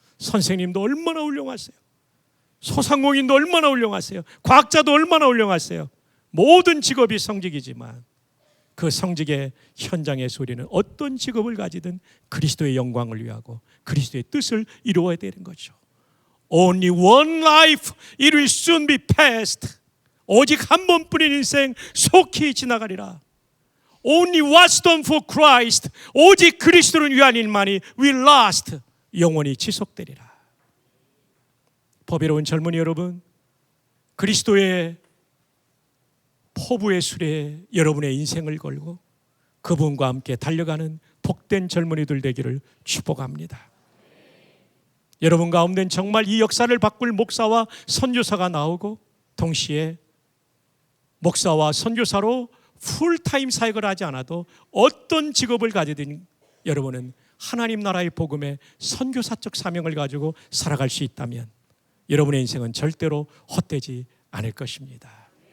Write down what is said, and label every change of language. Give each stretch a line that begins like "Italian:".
Korean: 선생님도 얼마나 훌륭하세요. 소상공인도 얼마나 훌륭하세요. 과학자도 얼마나 훌륭하세요. 모든 직업이 성직이지만 그 성직의 현장에서 우리는 어떤 직업을 가지든 그리스도의 영광을 위하고 그리스도의 뜻을 이루어야 되는 거죠.
English: Only one life, it will soon be past.
Korean: 오직 한 번뿐인 인생 속히 지나가리라.
English: Only what's done for Christ,
Korean: 오직 그리스도를 위한 일만이
English: will last,
Korean: 영원히 지속되리라. 법이로운 젊은이 여러분, 그리스도의 포부의 수레에 여러분의 인생을 걸고 그분과 함께 달려가는 복된 젊은이들 되기를 축복합니다. 여러분 가운데는 정말 이 역사를 바꿀 목사와 선교사가 나오고 동시에 목사와 선교사로 풀타임 사역을 하지 않아도 어떤 직업을 가지든 여러분은 하나님 나라의 복음의 선교사적 사명을 가지고 살아갈 수 있다면 여러분의 인생은 절대로 헛되지 않을 것입니다.